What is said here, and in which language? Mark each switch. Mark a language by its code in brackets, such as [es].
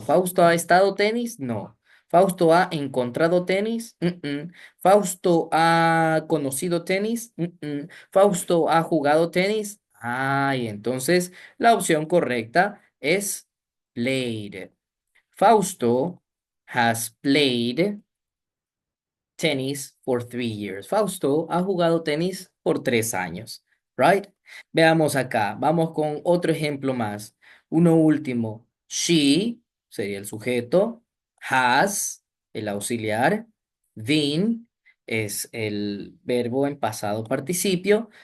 [es] ¿Fausto ha estado tenis? No. ¿Fausto ha encontrado tenis? ¿Fausto ha conocido tenis? ¿Fausto ha jugado tenis? Ay, entonces la opción correcta es played. [en] Fausto has played tennis for 3 years. [es] Fausto ha jugado tenis por 3 años. Right? Veamos acá. Vamos con otro ejemplo más. Uno último. She sería el sujeto. Has, el auxiliar. Been es el verbo en pasado participio.